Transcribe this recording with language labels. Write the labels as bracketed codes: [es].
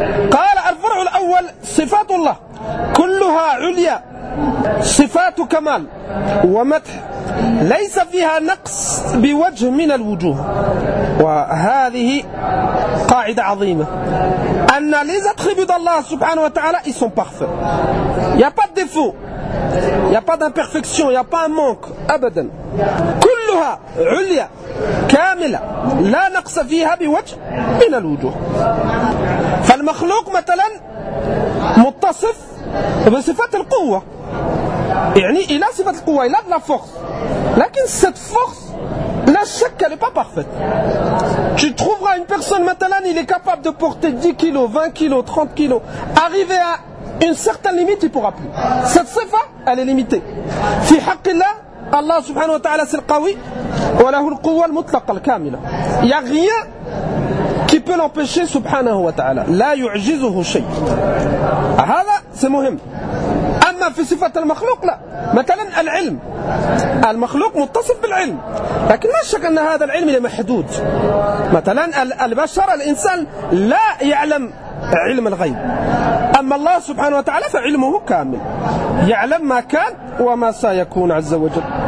[ar] قال الفرع الأول صفات الله كلها عليا صفات كمال ومدح ليس فيها نقص بوجه من الوجوه. وهذه قاعدة عظيمة أن [fr] les attributs [ar] الله سبحانه وتعالى [fr] ils sont parfaits. Il y a pas de défaut. Il y a pas d'imperfection, il y a pas un manque أبدا. [ar] كلها عليا كاملة لا نقص فيها بوجه من الوجوه. فالمخلوق مثلا متصف بصفات القوة. يعني إلى صفة القوة إلى [fr] la force. لكن cette force [ar] لا شك [fr] elle est pas parfaite. Tu trouveras une personne maintenant il est capable de porter 10 kilos, 20 kilos, 30 kilos, arriver à une certaine limite il pourra plus. Cette sifa elle est limitée. [ar] في حق الله الله سبحانه وتعالى [fr] c'est le [ar] قوي وله القوة المطلقة الكاملة. [fr] Il y a rien qui peut l'empêcher [ar] سبحانه وتعالى. لا يعجزه شيء. هذا c'est مهم. أما في صفة المخلوق لا. مثلا العلم المخلوق متصف بالعلم لكن لا شك أن هذا العلم محدود. مثلا البشر الإنسان لا يعلم علم الغيب أما الله سبحانه وتعالى فعلمه كامل يعلم ما كان وما سيكون عز وجل.